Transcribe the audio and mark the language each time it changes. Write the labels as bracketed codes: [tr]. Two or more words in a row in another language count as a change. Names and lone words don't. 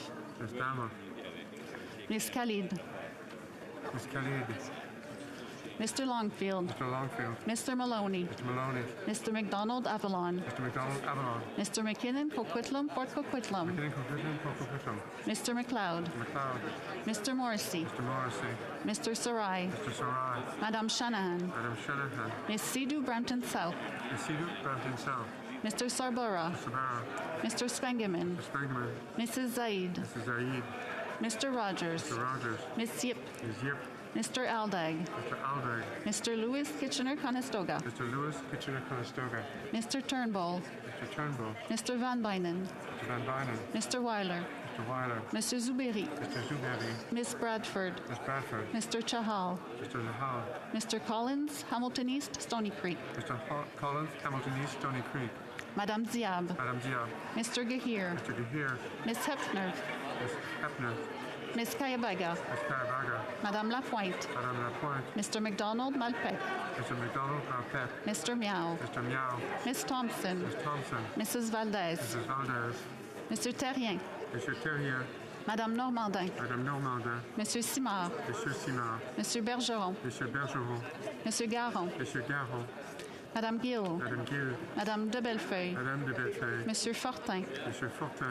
[en] Miss Dama. Miss Khalid. Miss Khalid. Mr. Longfield. Mr. Longfield. Mr. Maloney. Mr. Maloney. Mr. McDonald Avalon. Mr. McDonald Avalon. Mr. McKinnon Coquitlam Port Coquitlam. McKinnon Coquitlam Port Coquitlam. Mr. McLeod. Mr. McLeod. Mr. Morrissey. Mr. Morrissey. Mr. Sarai. Mr. Sarai. Madame Shanahan. Madam Shanahan. Miss Sidhu Brampton South. Miss Sidhu Brampton South. Mr. Sarbora. Mr. Barra. Mr. Spengeman. Mr. Spangman. Mrs. Zaid. Mrs. Zaid. Mr. Rogers. Mr. Rogers. Miss Yip. Ms. Yip. Mr. Aldag. Mr. Aldag. Mr. Lewis Kitchener-Conestoga. Mr. Lewis Kitchener-Conestoga. Mr. Turnbull. Mr. Turnbull. Mr. Van Bynen. Mr. Van Bynen. Mr. Weiler. Mr. Weiler. Mr. Zuberi. Mr. Zuberi. Miss Bradford. Miss Bradford. Mr. Chahal. Mr. Zahal. Mr. Collins, Hamilton East, Stony Creek. Mr. Collins, Hamilton East, Stony Creek. Madame Diab. Madame Diab. Mr. Gahir. Mr. Gahir. Miss Hepner. Miss Hepner. Miss Kayabaga. Miss Carabaga. Madame Lapointe. Madame Lapointe. Mr. McDonald Malpec. Mr. McDonald Malpec. Mr. Miao. Mr. Miao. Miss Thompson. Miss Thompson. Mrs. Valdez. Mrs. Valdez. Monsieur Terrien. Monsieur Terrier. Madame Normandin. Madame Normandin. Monsieur Simard. Monsieur Simard. Monsieur Bergeron. Monsieur Bergeron. Monsieur Garon. Monsieur Garon. Madame Gill. Madame Gill. Madame de Bellefeuille. Madame de Bellefeuille. Monsieur Fortin. Monsieur Fortin.